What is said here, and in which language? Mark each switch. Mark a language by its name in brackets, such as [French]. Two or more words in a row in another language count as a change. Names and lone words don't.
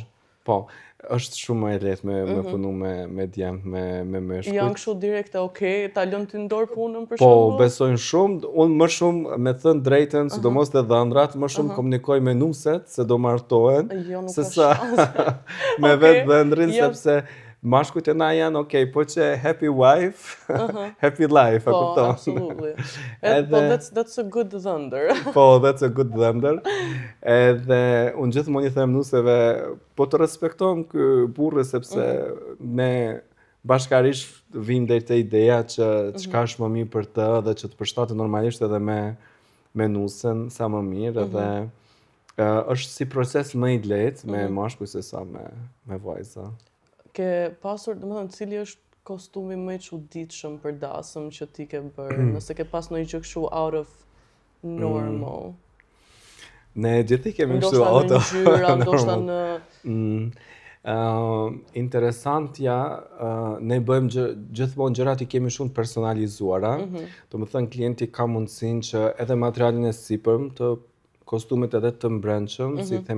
[Albanian] Po, është shumë më e lehtë me punu me djemt, me meshkujt. Janë kështu direkte, okay, ta lën ty ndor punën për Po, shembull? besojnë shumë, unë më shumë me thënë drejtën, sidomos të dhëndrat, më shumë komunikoj me numset se do martohen, Jo, nuk se ka sa me Okej, vetë dhëndrin, jep. sepse mashkujt e na janë, okay, po që [English] happy wife, happy life, [Albanian] a Po, kupton? absolutely. Edhe- Po, [English] that's a good thunder. Po, that's a good [Albanian] dhëndër. Edhe unë gjithmonë i them nuseve, po të respektojmë kë burrë sepse ne bashkarisht vim deri te ideja që çka është më mirë për të dhe që të përshtatet normalisht edhe me nusën sa më mirë edhe është si proces më i lehtë me mashkuj se sa me vajza. Ke pasur, domethënë, cili është kostumi më i çuditshëm për dasëm që ti ke bërë, nëse ke pas ndonjë gjë kështu [English] out of normal. [Albanian] Ne gjithë i kemi kështu Ndoshta në auto. ngjyra, ndoshta normal. në Interesantja, ne bëjmë gjithmonë gjërat i kemi shumë personalizuara. Do të thënë klienti ka mundësinë që edhe materialin e sipërm të kostumit edhe të mbrëmshëm, si themi